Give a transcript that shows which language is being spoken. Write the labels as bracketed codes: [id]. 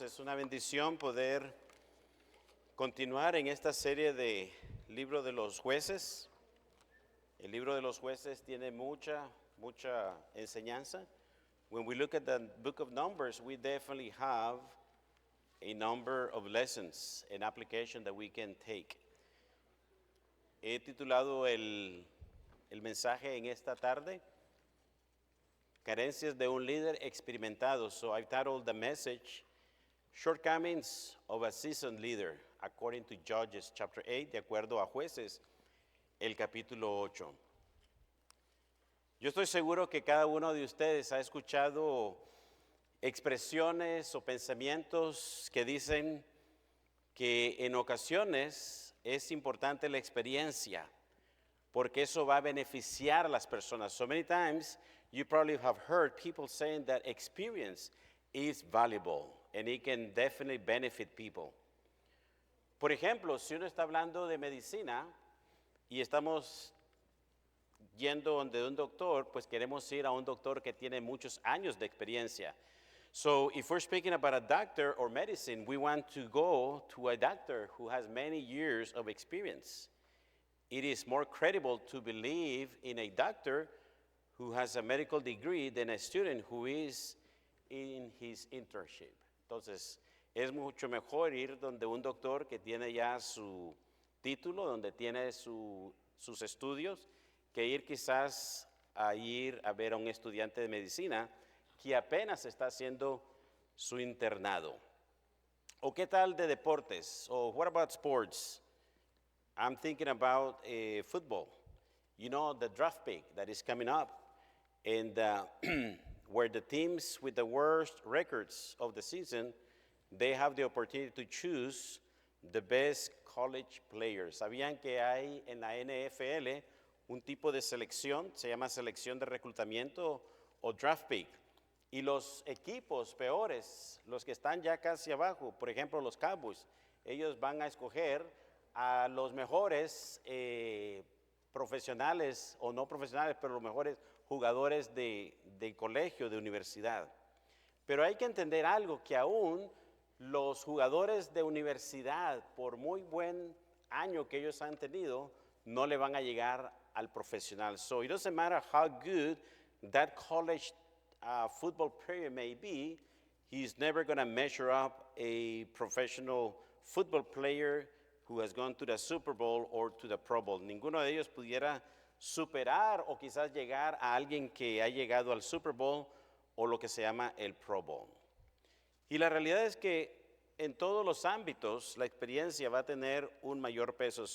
[es] Es una bendición poder continuar en esta serie de Libro de los Jueces. El Libro de los Jueces tiene mucha enseñanza. [en] When we look at the book of Numbers, we definitely have a number of lessons and application that we can take. [es] He titulado el mensaje en esta tarde, Carencias de un líder experimentado. [en] So I've titled the message, Shortcomings of a Seasoned Leader, according to Judges chapter 8, [es] de acuerdo a Jueces, el capítulo 8. Yo estoy seguro que cada uno de ustedes ha escuchado expresiones o pensamientos que dicen que en ocasiones es importante la experiencia, porque eso va a beneficiar a las personas. [en] So many times you probably have heard people saying that experience is valuable and it can definitely benefit people. [es] Por ejemplo, si uno está hablando de medicina y estamos yendo donde un doctor, pues queremos ir a un doctor que tiene muchos años de experiencia. [en] So if we're speaking about a doctor or medicine, we want to go to a doctor who has many years of experience. It is more credible to believe in a doctor who has a medical degree than a student who is in his internship. [es] Entonces, es mucho mejor ir donde un doctor que tiene ya su título, donde tiene sus estudios, que ir quizás a ir a ver a un estudiante de medicina que apenas está haciendo su internado. ¿O qué tal de deportes? ¿O [en] what about sports? I'm thinking about football. You know, the draft pick that is coming up, and where the teams with the worst records of the season, they have the opportunity to choose the best college players. [es] ¿Sabían que hay en la NFL un tipo de selección, se llama selección de reclutamiento o draft pick? Y los equipos peores, los que están ya casi abajo, por ejemplo los Cowboys, ellos van a escoger a los mejores profesionales o no profesionales, pero los mejores jugadores de colegio, de universidad. Pero hay que entender algo, que aún los jugadores de universidad, por muy buen año que ellos han tenido, no le van a llegar al profesional. [en] So it doesn't matter how good that college football player may be, he's never going to measure up a professional football player who has gone to the Super Bowl or to the Pro Bowl. [es] Ninguno de ellos pudiera superar o quizás llegar a alguien que ha llegado al Super Bowl o lo que se llama el Pro Bowl. Y la realidad es que en todos los ámbitos la experiencia va a tener un mayor peso.